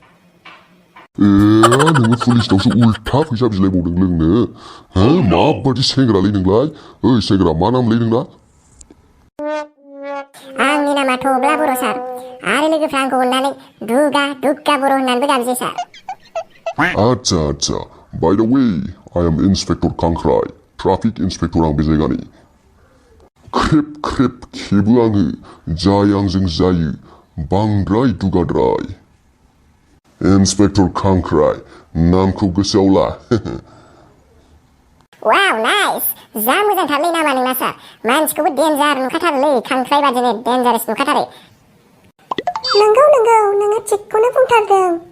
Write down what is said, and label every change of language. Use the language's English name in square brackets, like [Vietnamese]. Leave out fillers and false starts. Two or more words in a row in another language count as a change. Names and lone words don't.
[Bodo] नोङो पुलिसनावसो उल्था फैसा बिलायबावदों लोंनो माबादि सेंग्रालै नोंलाय ओइ सेंग्रा मा नामलै नोंना आंनि नामा थब्ला बर' सार आरो लोगोफ्रा आंखौ अननानै दुग्गा बर' होननानैबो गाबज्रियो सार आच्छा [English] by the way I am inspector [Bodo] खांख्राय [English] traffic inspector [Bodo] आं बे जायगानि ख्रेब खेबो आङो जाय आंजों जायो बांद्राय दुगाद्राय इन्सपेक्टर खांख्राय नामखौ गोसोआव ला [English] wow nice [Bodo] जा मोजांथारलै नामा नोंना सार मानसिखौबो डेन्जार नुखाथारोलै खांख्राइ बादिनो डेन्जारेस नुखाथारो नंगौ नोङो थिगखौनो बुंथारदों